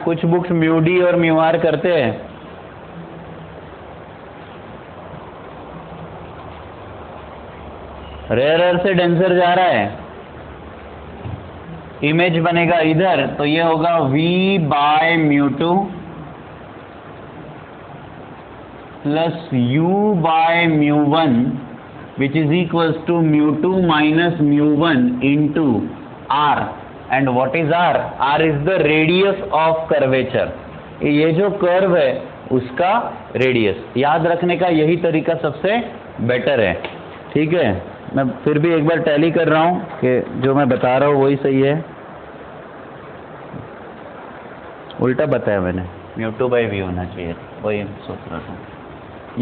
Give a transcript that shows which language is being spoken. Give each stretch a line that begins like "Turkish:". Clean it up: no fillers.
Hindi: कुछ books μd और μr करते हैं, रेयरर से डेंसर जा रहा है, इमेज बनेगा इधर, तो ये होगा v bye μ2
English: plus u by μ1 which is equals to μ2 minus μ1 into r, and what is r? r is the radius of curvature.
Hindi: ये जो कर्व है उसका रेडियस याद रखने का यही तरीका सबसे बेटर है, ठीक है। मैं फिर भी एक बार टैली कर रहा हूँ कि जो मैं बता रहा हूँ वही सही है, उल्टा बताया मैंने, μ2 by v होना चाहिए, वही सोच रहा था।